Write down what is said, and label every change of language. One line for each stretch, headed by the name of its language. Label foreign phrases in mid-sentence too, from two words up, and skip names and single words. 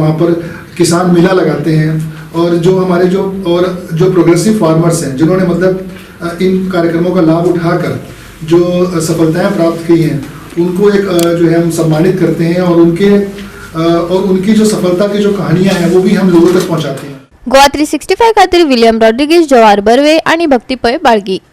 Hindi: वहाँ पर किसान मेला लगाते हैं और जो हमारे जो
English: progressive farmers
Hindi: हैं जिन्होंने मतलब इन कार्यक्रमों का लाभ उठाकर जो सफलताएं प्राप्त की हैं उनको एक जो है हम सम्मानित करते हैं और उनकी जो सफलता की जो कहानियां हैं वो भी हम लोगों तक पहुंचाते हैं।
Konkani: गोवा 365 खातीर विलियम रॉड्रिगीज, जवाहर बर्वे आणि भक्तिपय बाळगी।